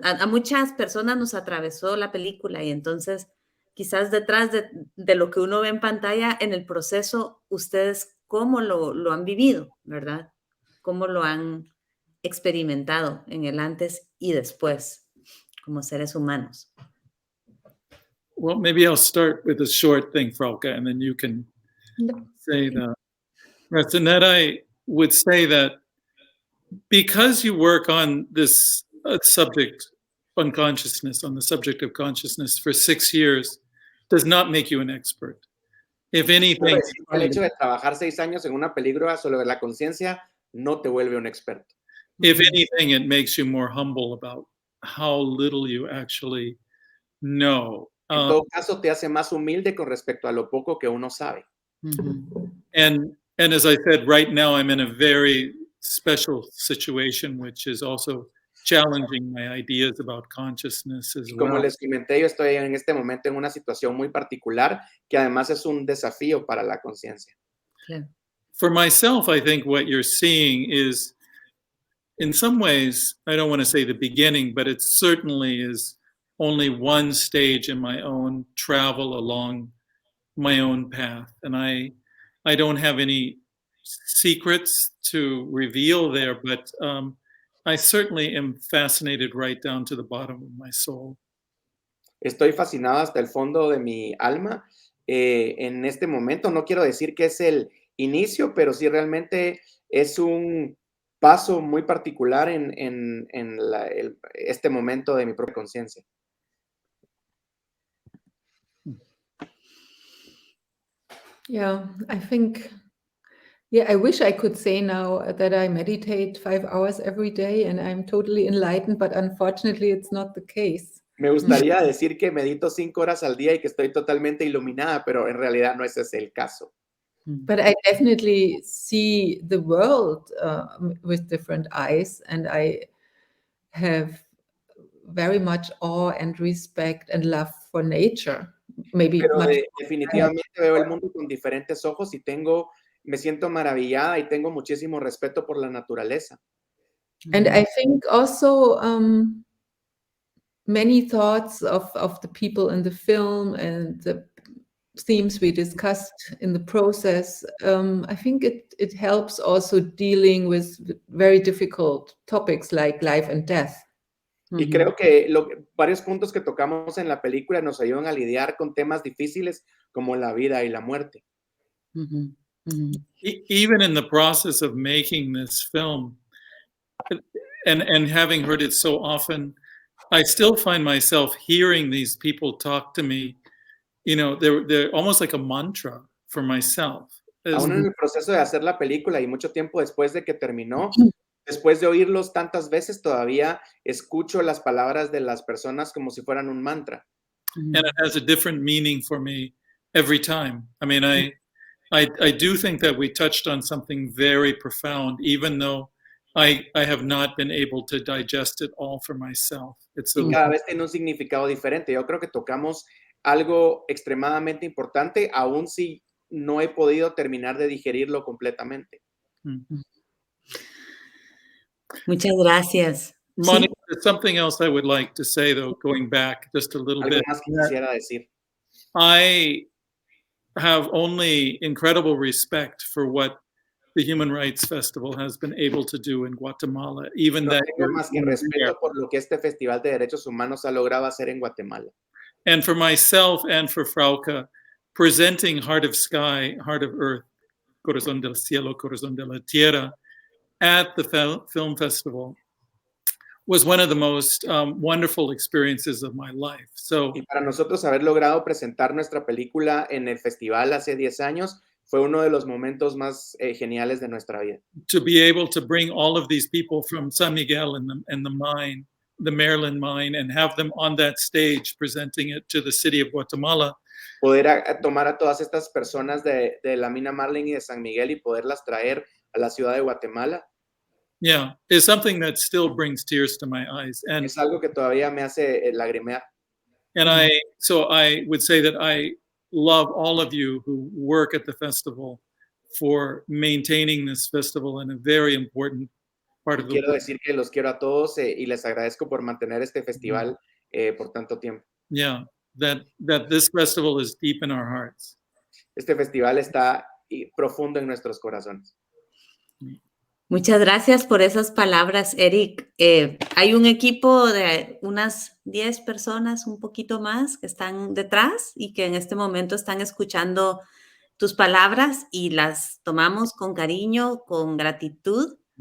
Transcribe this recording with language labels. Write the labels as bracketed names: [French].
[Spanish] A muchas personas nos atravesó la película y entonces quizás detrás de lo que uno ve en pantalla, en el proceso, ustedes cómo lo han vivido, ¿verdad? Cómo lo han experimentado en el antes y después como seres humanos. [English] well, maybe I'll start with a short thing, Frauke, and then you can say the rest. And that I would say that because you work on this subject, unconsciousness, on the subject of consciousness for 6 years, does not make you an expert. If anything, [Spanish] El hecho de trabajar 6 años en una película sobre la conciencia no te vuelve un experto. [English] if anything, it makes you more humble about how little you actually know. [Spanish] En todo caso, te hace más humilde con respecto a lo poco que uno sabe. [English] And as I said, right now I'm in a very special situation, which is also challenging my ideas about consciousness as [Spanish] Como [English] well. [Spanish] les comenté, yo estoy en este momento en una situación muy particular que además es un desafío para la conciencia. Claro. [English] For myself, I think what you're seeing is, in some ways, I don't want to say the beginning, but it certainly is only one stage in my own travel along my own path. And I don't have any secrets to reveal there, but I certainly am fascinated right down to the bottom of my soul. [Spanish] Estoy fascinado hasta el fondo de mi alma. En este momento no quiero decir que es el inicio, pero sí realmente es un paso muy particular en este momento de mi propia conciencia. [English] Yeah, I think, I wish I could say now that I meditate 5 hours every day and I'm totally enlightened, but unfortunately it's not the case. [Spanish] Me gustaría decir que medito 5 horas al día y que estoy totalmente iluminada, pero en realidad no es ese el caso. [English] But I definitely see the world with different eyes, and I have very much awe and respect and love for nature. Maybe [Spanish] Pero [English] much. [Spanish] definitivamente veo el mundo con diferentes ojos y me siento maravillada y tengo muchísimo respeto por la naturaleza. [English] And I think also many thoughts of the people in the film and the themes we discussed in the process, I think it helps also dealing with very difficult topics like life and death. [Spanish] Y creo que varios puntos que tocamos en la película nos ayudan a lidiar con temas difíciles como la vida y la muerte. [English] Even in the process of making this film, and having heard it so often, I still find myself hearing these people talk to me. You know, they're almost like a mantra for myself. [Spanish] Aún en el proceso de hacer la película y mucho tiempo después de que terminó, después de oírlos tantas veces, todavía escucho las palabras de las personas como si fueran un mantra. [English] And it has a different meaning for me every time. I mean, I do think that we touched on something very profound, even though I have not been able to digest it all for myself. [Spanish] Y cada vez tiene un significado diferente. Yo creo que tocamos algo extremadamente importante, aun si no he podido terminar de digerirlo completamente. Muchas gracias. [English] Monica, there's something else I would like to say, though, going back just a little [Spanish] Algo [English] bit. [Spanish] más que quisiera decir. [English] I have only incredible respect for what the Human Rights Festival has been able to do in Guatemala, even [Spanish] No [English] that [Spanish] tengo más que respeto por lo que este Festival de Derechos Humanos ha logrado hacer en Guatemala. [English] and for myself and for Frauke, presenting Heart of Sky, Heart of Earth, Corazón del Cielo, Corazón de la Tierra, at the film festival was one of the most wonderful experiences of my life. So, [Spanish] Y para nosotros haber logrado presentar nuestra película en el festival hace 10 años fue uno de los momentos más geniales de nuestra vida. [English] to be able to bring all of these people from San Miguel and the mine, the Maryland mine, and have them on that stage presenting it to the city of Guatemala. [Spanish] Poder tomar a todas estas personas de la mina Marlin y de San Miguel y poderlas traer a la ciudad de Guatemala [English] Yeah, is something that still brings tears to my eyes. And [Spanish] es algo que todavía me hace lagrimear. [English] And so I would say that I love all of you who work at the festival for maintaining this festival in a very important part of the [Spanish] Quiero decir que los quiero a todos y les agradezco por mantener este festival por tanto tiempo. [English] Yeah, that this festival is deep in our hearts. [Spanish] Este festival está profundo en nuestros corazones. Muchas gracias por esas palabras, Eric. Hay un equipo de unas 10 personas, un poquito más, que están detrás y que en este momento están escuchando tus palabras y las tomamos con cariño, con gratitud.